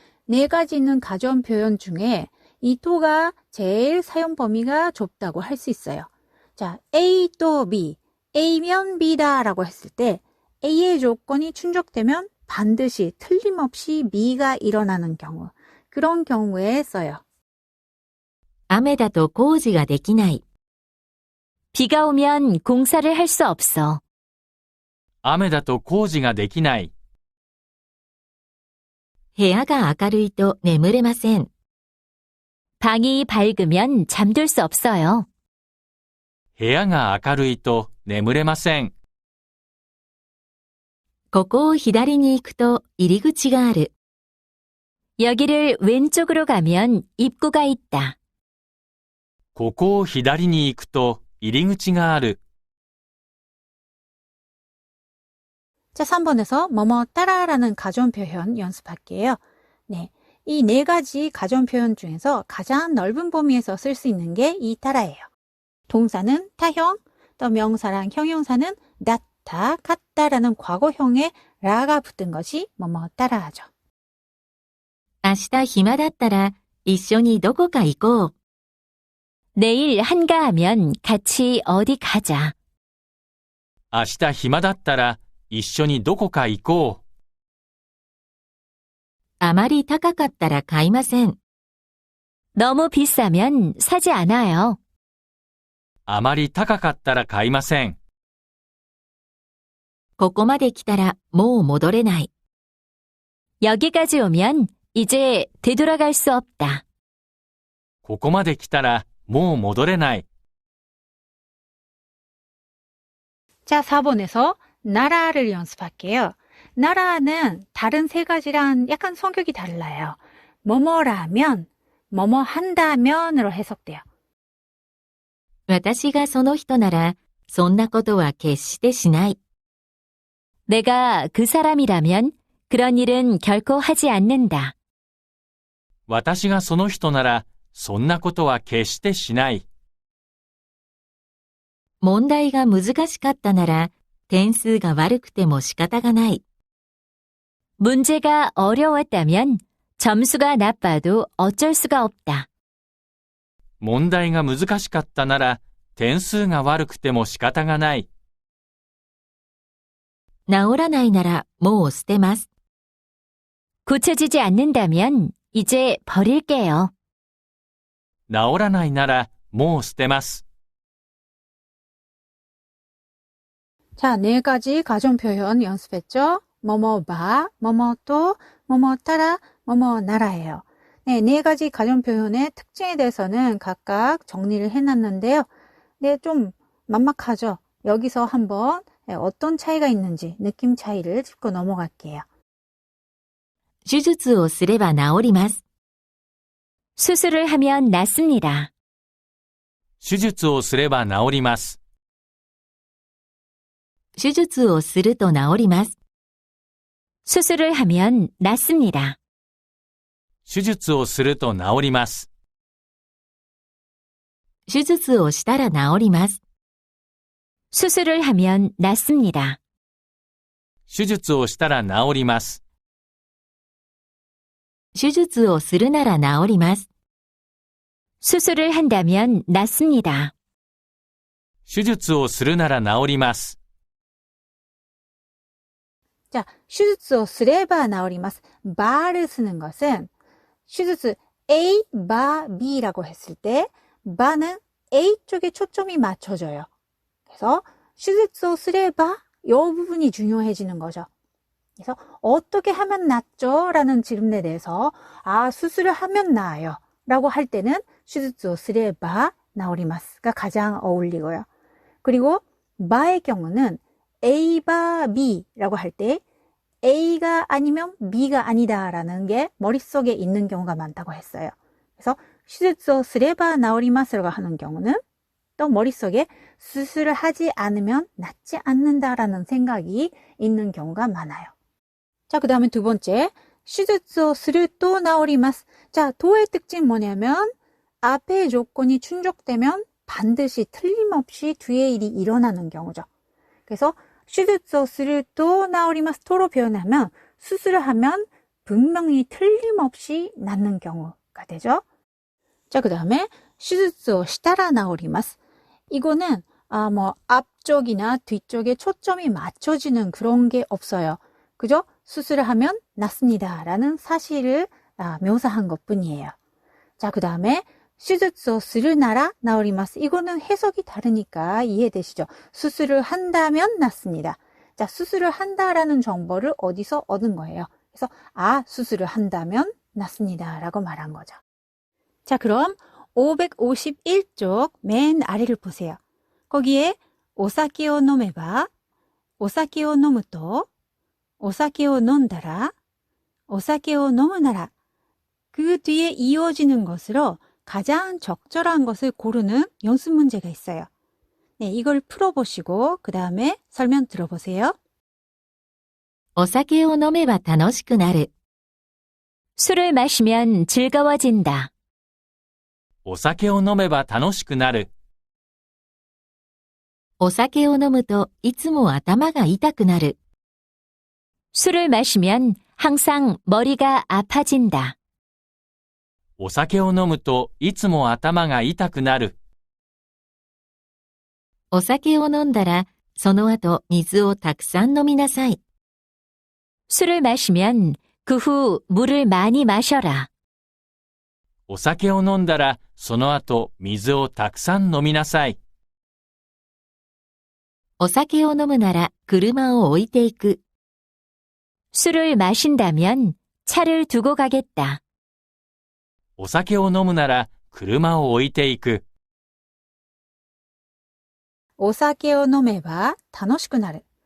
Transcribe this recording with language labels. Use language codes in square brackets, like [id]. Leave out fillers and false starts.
[ko] 4가지 있는 가정 표현 중에 이 도가 제일 사용 범위가 좁다고 할 수 있어요. 자, A 또 B, A면 B다 라고 했을 때 A의 조건이 충족되면 반드시 틀림없이 B가 일어나는 경우, 그런 경우에 써요. [ja] 雨だと工事ができない. [ko] 비가 오면 공사를 할 수 없어. [ja] 雨だと工事ができない。部屋が明るいと眠れません. [ko] 방이 밝으면 잠들 수 없어요. [ja] 部屋が明るいと眠れません。ここを左に行くと入り口がある. [ko] 여기를 왼쪽으로 가면 입구가 있다. [ja] ここを左に行くと入り口がある。 [ko] 자, 3번에서 뭐뭐 따라라는 가정 표현 연습할게요. 이 4가지 가정 표현 중에서 가장 넓은 범위에서 쓸 수 있는 게 이 따라예요. 동사는 타형, 또 명사랑 형용사는 낫다, 같다라는 과거형에 라가 붙은 것이 뭐뭐 따라하죠. [ja] 明日暇だったら一緒にどこか行こう. [ko] 내일 한가하면 같이 어디 가자. [ja] 明日暇だったら一緒にどこか行こう。あまり高かったら買いません. [ko] 너무 비싸면 사지 않아요. [ja] あまり高かったら買いません。ここまで来たらもう戻れない. [ko] 여기까지 오면 이제 되돌아갈 수 없다. [ja] ここまで来たらもう戻れない。 [ko] 자, 4번에서 나라를 연습할게요. 나라는 다른 3가지랑 약간 성격이 달라요. 뭐뭐라면, 뭐뭐 한다면으로 해석돼요. [ja] 私がその人ならそんなことは決してしない. [ko] 내가 그 사람이라면 그런 일은 결코 하지 않는다. [ja] 私がその人ならそんなことは決してしない。問題が難しかったなら点数が悪くても仕方がない. [ko] 문제가 어려웠다면 점수가 나빠도 어쩔 수가 없다. [ja] 問題が難しかったなら点数が悪くても仕方がない。治らないならもう捨てます. [ko] 고쳐지지 않는다면 이제 버릴게요. [ja] 治らないならもう捨てます。 [ko] 자, 4가지 가정 표현 연습했죠? 뭐뭐 봐, 뭐뭐 또, 뭐뭐 따라, 뭐뭐 나라예요. 4가지 가정 표현의 특징에 대해서는 각각 정리를 해놨는데요. 좀 막막하죠? 여기서 한번 어떤 차이가 있는지 느낌 차이를 짚고 넘어갈게요. [ja] 手術をすれば治ります. [ko] 수술을 하면 낫습니다. [ja] 手術をすれば治ります。手術をすると治ります。 [ko] 수술을 하면 낫습니다. [ja] 手術をすると治ります。手術をしたら治ります。 [ko] 수술을 하면 낫습니다. [ja] 手術をしたら治ります。手術をするなら治ります。 [ko] 수술을 한다면 낫습니다. [ja] 手術をするなら治ります。 자, 手術をすれば治ります. [ko] 바를 쓰는 것은 手術 A, 바, B라고 했을 때 바는 A 쪽에 초점이 맞춰져요. 그래서 [ja] 手術をすれば [ko] 이 부분이 중요해지는 거죠. 그래서 어떻게 하면 낫죠? 라는 질문에 대해서 수술을 하면 나아요. 라고 할 때는 [ja] 手術をすれば治ります [ko] 가 가장 어울리고요. 그리고 바의 경우는 A, 바, B라고 할 때 A가 아니면 B가 아니다라는 게 머릿속에 있는 경우가 많다고 했어요. 그래서 [ja] 手術をすれば治ります [ko] 라고 하는 경우는 또 머릿속에 수술을 하지 않으면 낫지 않는다라는 생각이 있는 경우가 많아요. 자, 그 다음에 두 번째, [ja] 手術をすると治ります. [ko] 자, 도의 특징 뭐냐면 앞에 조건이 충족되면 반드시 틀림없이 뒤에 일이 일어나는 경우죠. 그래서 [ja] 手術をすると治ります. [ko] 토로 표현하면 수술을 하면 분명히 틀림없이 낫는 경우가 되죠. 자, 그 다음에 [ja] 手術をしたら治ります. [ko] 이거는 앞쪽이나 뒤쪽에 초점이 맞춰지는 그런 게 없어요. 그죠? 수술을 하면 낫습니다. 라는 사실을 묘사한 것뿐이에요. 자, 그 다음에 [ja] 手術をするなら治ります. [ko] 이거는 해석이 다르니까 이해되시죠? 수술을 한다면 낫습니다. 자, 수술을 한다라는 정보를 어디서 얻은 거예요? 그래서 수술을 한다면 낫습니다. 라고 말한 거죠. 자, 그럼 551쪽 맨 아래를 보세요. 거기에 [ja] お酒を飲めば, お酒を飲むと, お酒を飲んだら, お酒を飲むなら, [ko] 그 뒤에 이어지는 것으로 가장 적절한 것을 고르는 연습 문제가 있어요. 네, 이걸 풀어보시고 그 다음에 설명 들어보세요. [ja] お酒を飲めば楽しくなる. [ko] 술을 마시면 즐거워진다. [ja] お酒を飲めば楽しくなる。お酒を飲むといつも頭が痛くなる. [ko] 술을 마시면 항상 머리가 아파진다. [ja] お酒を飲むといつも頭が痛くなる。お酒を飲んだらその後水をたくさん飲みなさい. [ko] 술을 마시면 그 후 물을 많이 마셔라. [ja] お酒を飲んだらその後水をたくさん飲みなさい。お酒を飲むなら車を置いていく. [ko] 술을 마신다면 차를 두고 가겠다. [ja] お酒を飲むなら車を置いていく。お酒を飲めば楽しくなる.